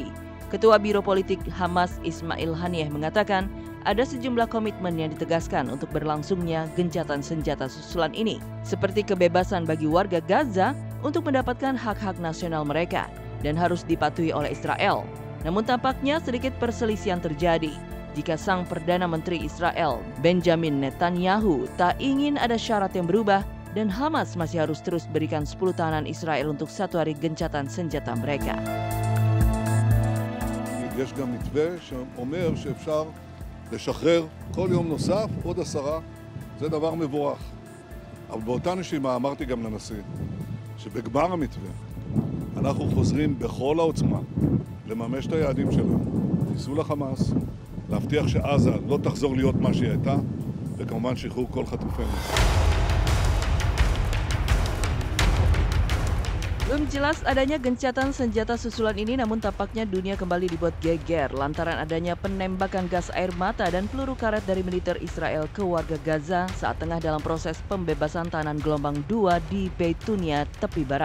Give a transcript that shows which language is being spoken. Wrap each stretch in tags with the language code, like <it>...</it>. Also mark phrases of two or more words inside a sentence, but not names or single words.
<id>Ketua Biro Politik Hamas Ismail Haniyeh mengatakan ada sejumlah komitmen yang ditegaskan untuk berlangsungnya gencatan senjata susulan ini, seperti kebebasan bagi warga Gaza untuk mendapatkan hak-hak nasional mereka dan harus dipatuhi oleh Israel. Namun tampaknya sedikit perselisihan terjadi jika sang Perdana Menteri Israel, Benjamin Netanyahu, tak ingin ada syarat yang berubah dan Hamas masih harus terus berikan 10 tahanan Israel untuk 1 hari gencatan senjata mereka.</id> <he>יש גם מתווה שאומר שאפשר לשחרר כל יום נוסף עוד 10, זה דבר מבורך. אבל באותה נשימה אמרתי גם לנשיא שבגמר המתווה אנחנו חוזרים בכל העוצמה לממש את היעדים שלנו, חיסול החמאס, להבטיח שעזה לא תחזור להיות מה שהיא הייתה, וכמובן שחרור כל חטופינו.</he> <id>Belum jelas adanya gencatan senjata susulan ini, namun tampaknya dunia kembali dibuat geger lantaran adanya penembakan gas air mata dan peluru karet dari militer Israel ke warga Gaza saat tengah dalam proses pembebasan tahanan gelombang 2 di Beitunia, tepi barat.</id>